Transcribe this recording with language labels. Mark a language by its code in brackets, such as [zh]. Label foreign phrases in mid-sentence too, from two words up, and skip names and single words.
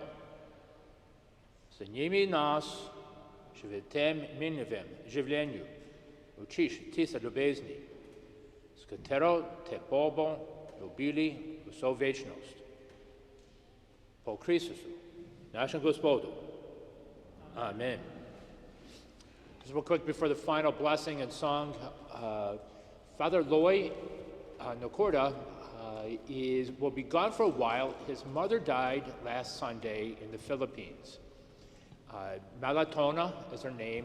[sl] Z njimi nas še v tem minljivem življenju učiš tiste ljubezni, s katero te bomo ljubili vso večnost. Po Kristusu, našem Gospodu. Amen. [en] Just real quick before the final blessing and song, Father Loy Nakorda will be gone for a while. His mother died last Sunday in the Philippines. Malatona is her name.